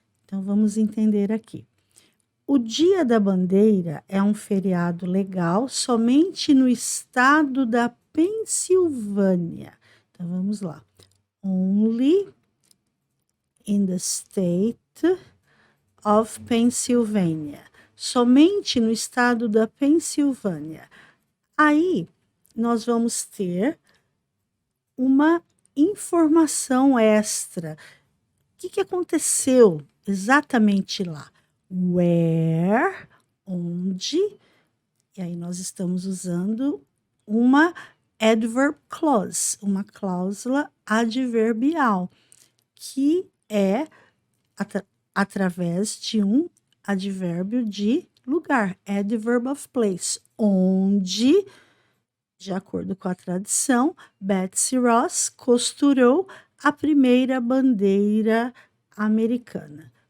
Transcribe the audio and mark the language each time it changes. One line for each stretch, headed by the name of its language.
Portuguese: Então, vamos entender aqui. O Dia da Bandeira é um feriado legal somente no estado da Pensilvânia. Então, vamos lá.
English: Only in the state of Pennsylvania.
Portuguese: Somente no estado da Pensilvânia. Aí, nós vamos ter uma informação extra. O que aconteceu exatamente lá? Where, onde, e aí nós estamos usando uma
English: adverb clause,
Portuguese: uma cláusula adverbial, que é através de um advérbio de lugar,
English: adverb of place,
Portuguese: onde, de acordo com a tradição, Betsy Ross costurou a primeira bandeira americana.